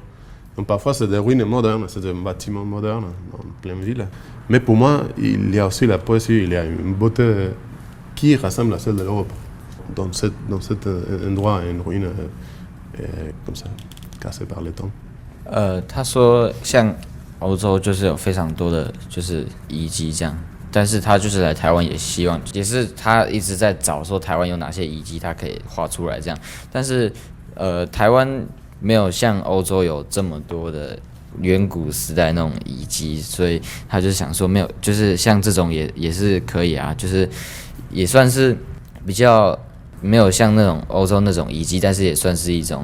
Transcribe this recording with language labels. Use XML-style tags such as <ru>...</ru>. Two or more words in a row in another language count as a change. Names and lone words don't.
<fr>Donc parfois, c'est des ruines modernes, c'est des bâtiments modernes en pleine ville. Mais pour moi, il y a aussi la poésie, il y a une beauté qui ressemble à celle de l'Europe. Dans cet endroit, une ruine comme ça, cassée par le temps.</fr> <zh>他说像欧洲就是有非常多的就是遗迹这样，但是他就是来台湾也希望，也是他一直在找说台湾有哪些遗迹他可以画出来这样，但是台湾没有像欧洲有这么多的远古时代那种遗迹，所以他就想说没有，就是像这种也是可以啊，就是也算是比较没有像那种欧洲那种遗迹，但是也算是一种。</zh>